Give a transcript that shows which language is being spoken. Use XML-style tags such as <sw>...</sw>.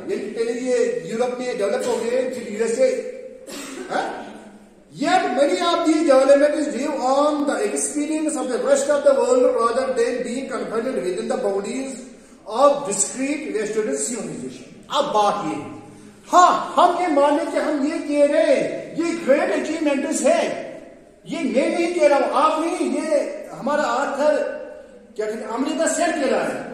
<ur>یعنی پہلے یہ یورپ میں ڈیولپ ہو گئے پھر U S A.</ur> <en>Yet many of these developments live on the experience of the rest of the world rather than being confined within the boundaries of discrete Western civilization.</en> <ur>اب بات یہ ہاں ہم یہ مانے کہ ہم یہ کہہ رہے ہیں یہ گریٹ اچیومنٹس ہے. یہ میں نہیں کہہ رہا ہوں آپ نہیں یہ ہمارا آرتھر کیا کہتے ہیں امریکہ سیٹ کہہ رہا ہے.</ur>